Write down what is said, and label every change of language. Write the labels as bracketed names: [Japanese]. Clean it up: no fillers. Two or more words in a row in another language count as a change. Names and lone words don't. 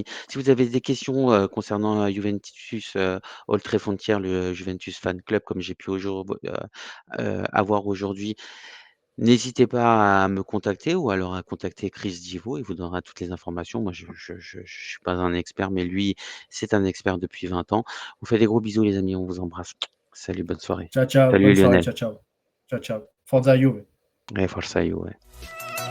[French] Si vous avez des questions, concernant, Juventus, Old Trefontière, le Juventus Fan Club comme j'ai pu avoir aujourd'hui, n'hésitez pas à me contacter ou alors à contacter Chris Divo, il vous donnera toutes les informations. Moi je suis pas un expert, mais lui, c'est un expert depuis 20 ans. On vous fait des gros bisous les amis, on vous embrasse. Salut, bonne soirée. [Italian] Ciao, ciao, [French] Salut bonne soirée, Lionel. [Italian] ciao, ciao. Ciao, ciao. Forza Juve. [French] Ouais, [Italian] Forza Juve.